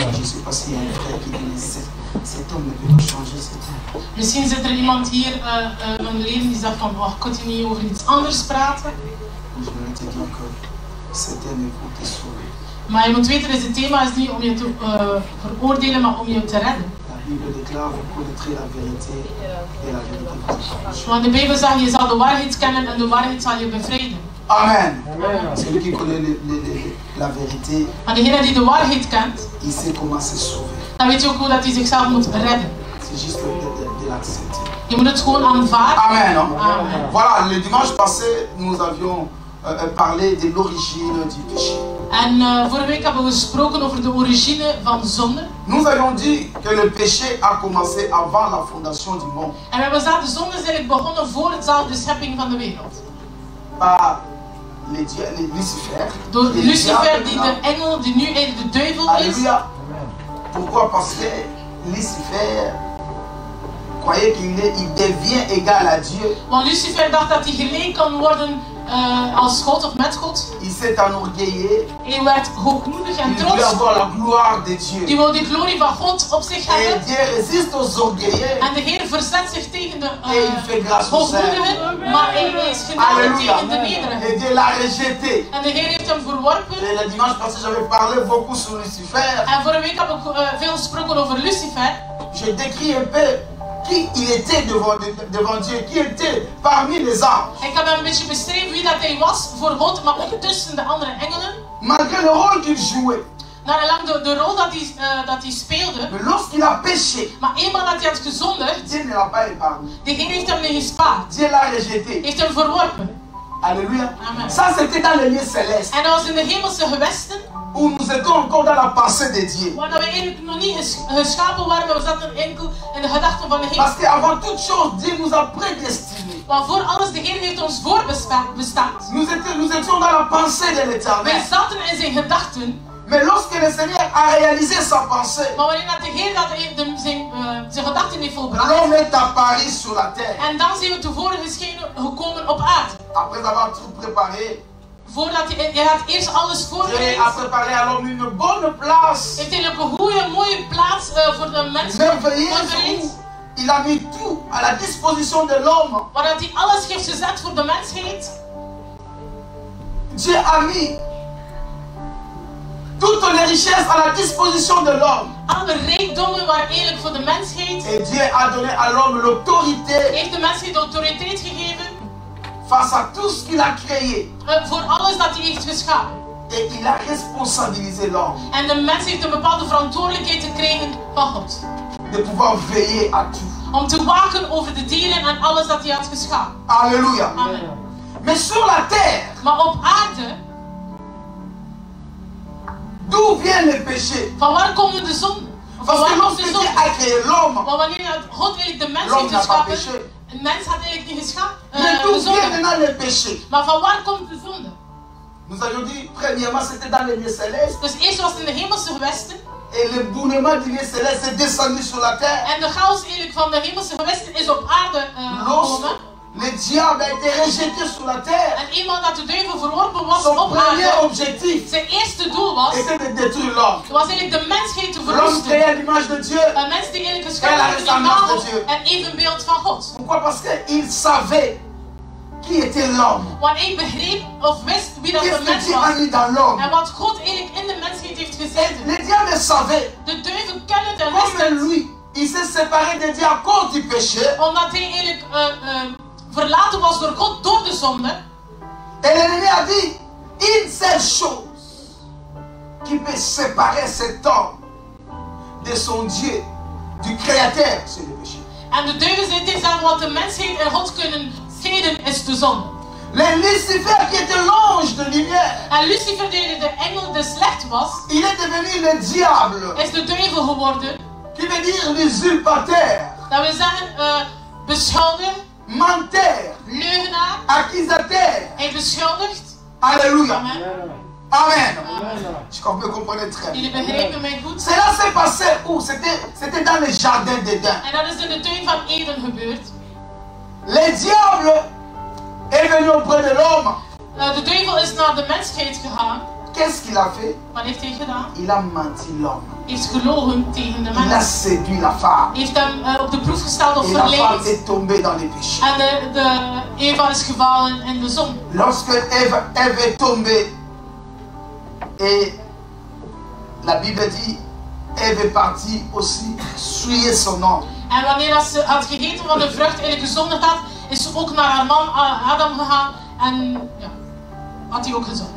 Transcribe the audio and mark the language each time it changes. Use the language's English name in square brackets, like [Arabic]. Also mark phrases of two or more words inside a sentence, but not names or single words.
[Dutch] Misschien zit er iemand hier in mijn leven die zegt van, oh, ik kan niet over iets anders praten. Maar je moet weten, het thema is niet om je te veroordelen, maar om je te redden. Want de Bijbel zegt, je zal de waarheid kennen en de waarheid zal je bevrijden. Amen. [French] Celui qui connaît la vérité, [Dutch] maar degene die de waarheid kent, [French] il sait comment se sauver. [Dutch] Dan weet je ook hoe dat hij zichzelf moet redden. [French] C'est juste de l'accepter. [Dutch] Je moet het gewoon aanvaarden. Amen. Amen. [French] Voilà, le dimanche passé, nous avions parlé de l'origine du péché. [Dutch] En vorige week hebben we gesproken over de origine van zonde. [French] Nous avions dit que le péché a commencé avant la fondation du monde. [Dutch] En we hebben gezegd, de zonde is eigenlijk begonnen voor de schepping van de wereld. [French] Par Lucifer. [Dutch] Door Lucifer, die de engel, die nu eigenlijk de duivel is. [French] Alléluia. Pourquoi? Parce que Lucifer croyait qu'il devient égal à Dieu. [Dutch] Want Lucifer dacht dat hij gelijk kan worden als God of met God. [French] Il s'est enorgueillé. [Dutch] Hij werd hoogmoedig en [French] Il [Dutch] trots. [French] voulait avoir la gloire de Dieu. [Dutch] Die wil de glorie van God op zich hebben. [French] Et Dieu résiste aux orgueilleux. [Dutch] En de Heer verzet zich tegen de hoogmoedigen, maar hij is genade tegen de nederigen. [French] Et Dieu l'a rejeté. [Dutch] En de Heer heeft hem verworpen. [French] Et le dimanche passé, j'avais parlé beaucoup sur Lucifer. [Dutch] En vorige week heb ik veel gesproken over Lucifer. [French] Je décris un peu qui il était devant Dieu, qui était parmi les anges. [Dutch] Ik heb hem een beetje beschreven wie dat hij was voor God, maar ook tussen de andere engelen. [French] Malgré le rôle qu'il jouait. [Dutch] Naar lang de rol dat hij speelde. [French] Mais lorsqu'il a péché, [Dutch] maar eenmaal dat hij had gezondigd, [French] Dieu ne l'a pas épargné. [Dutch] de Heer heeft hem niet gespaard. [French] Dieu l'a rejeté. [Dutch] Heeft hem verworpen. [French] Alléluia. Amen. Ça c'était dans les lieux célestes. [Dutch] En dat was in de hemelse gewesten. [French] Où nous étions encore dans la pensée de Dieu. [Dutch] Waar we eigenlijk nog niet geschapen waren, maar we zaten enkel in de gedachten van de Heer. [French] Parce qu'avant toute chose, Dieu nous a prédestinés. [Dutch] Want voor alles, de Heer heeft ons voorbestemd. [French] Nous étions dans la pensée de l'Éternel. [Dutch] Wij zaten in zijn gedachten. [French] Mais lorsque le Seigneur a réalisé sa pensée, [Dutch] maar wanneer dat de Heer zijn gedachten heeft volbracht, [French] l'homme est apparu sur la terre. [Dutch] En dan zijn we tevoren gekomen op aarde. [French] Après avoir tout préparé, [Dutch] voordat hij had eerst alles voorbereid. [French] Dieu a préparé à l'homme une bonne place. [Dutch] Heeft hij een goede, mooie plaats voor de mensen voorbereid. [French] Il a mis tout à la disposition de l'homme. [Dutch] Waar hij alles heeft gezet voor de mensheid. [French] Dieu a mis toutes les richesses à la disposition de l'homme. [Dutch] Alle rijkdommen waren eigenlijk voor de mensheid. [French] Et Dieu a donné à l'homme l'autorité. [Dutch] Heeft de mensheid de autoriteit gegeven. [French] Face à tout ce qu'il a créé. [Dutch] Voor alles dat hij heeft geschapen. [French] Et il a responsabilisé l'homme. [Dutch] En de mens heeft een bepaalde verantwoordelijkheid gekregen van God. [French] De pouvoir veiller à tout. [Dutch] Om te waken over de dieren en alles dat hij had geschapen. [French] Alléluia. Amen. Mais sur la terre. [Dutch] Maar op aarde. [French] D'où vient le péché? [Dutch] Van waar komt de zonde? [French] Parce que lorsque Dieu a créé l'homme, [Dutch] maar wanneer God eigenlijk de mens heeft geschapen, een mens had eigenlijk niet geschapen. [French] Mais d'où vient maintenant le péché? [Dutch] Maar van waar komt de zonde? [French] Nous avions dit, premièrement, c'était dans les lieux célestes. [Dutch] Dus eerst was het in de hemelse gewesten. [French] Et le boulement du lieu céleste est descendu sur la terre. [Dutch] En de chaos eigenlijk van de hemelse gewesten is op aarde gekomen. [French] Le diable a été rejeté sur la terre. [Dutch] En eenmaal dat de duivel verworpen was [French] Son [Dutch] op aarde, [French] objectif [Dutch] zijn eerste doel was [French] de détruire l'homme. [Dutch] Was eigenlijk de mensheid te [French] L'homme [Dutch] verwoesten. [French] créé à l'image de Dieu. [Dutch] Een mens die eigenlijk geschapen werd in de imago en evenbeeld van God. [French] Pourquoi? Parce qu'il savait qui était l'homme. [Dutch] Want hij begreep of wist wie dat de mens was. En wat God eigenlijk in de mensheid heeft gezet. [French] Le diable savait. [Dutch] De duivel kende het en wist het. [French] Lui, il s'est séparé de Dieu à cause du péché. [Dutch] Omdat hij eigenlijk verlaten was door God door de zonde. [French] Et l'ennemi a dit, une seule chose qui peut séparer cet homme de son Dieu, du Créateur, c'est le péché. [Dutch] En de duivel zei tegen hem, wat de mensheid en God kunnen scheiden is de zonde. [French] Le Lucifer qui était l'ange de lumière, [Dutch] En Lucifer, de engel des licht was, [French] il est devenu le diable, [Dutch] is de duivel geworden. [French] qui veut dire l'usurpateur, [Dutch] Dat wil zeggen, beschuldiger, [French] menteur, [Dutch] leugenaar. [French] accusateur. [Dutch] Hij beschuldigt. [French] Alléluia. Amen. Amen. Amen. Je crois que vous comprenez très bien. [Dutch] Jullie begrijpen mij goed. [French] Cela s'est passé où? C'était dans le jardin d'Éden. [Dutch] En dat is in de tuin van Eden gebeurd. [French] Le diable est venu auprès de l'homme. [Dutch] De duivel is naar de mensheid gegaan. [French] Qu'est-ce qu'il a fait? [Dutch] Wat heeft hij gedaan? [French] Il a menti l'homme. [Dutch] Hij heeft gelogen tegen de [French] Il a [Dutch] mens. [French] séduit la femme. [Dutch] Hij heeft hem op de proef gesteld of [French] Et la femme [Dutch] verleid. [French] est tombée dans les péchés. [Dutch] En de Eva is gevallen in de zon. [French] Lorsque Ève est tombée, et la Bible dit, Ève est partie aussi souiller son homme. [Dutch] En wanneer ze had gegeten van de vrucht eigenlijk gezondigd had, is ze ook naar haar man Adam gegaan en ja, had hij ook gezondigd.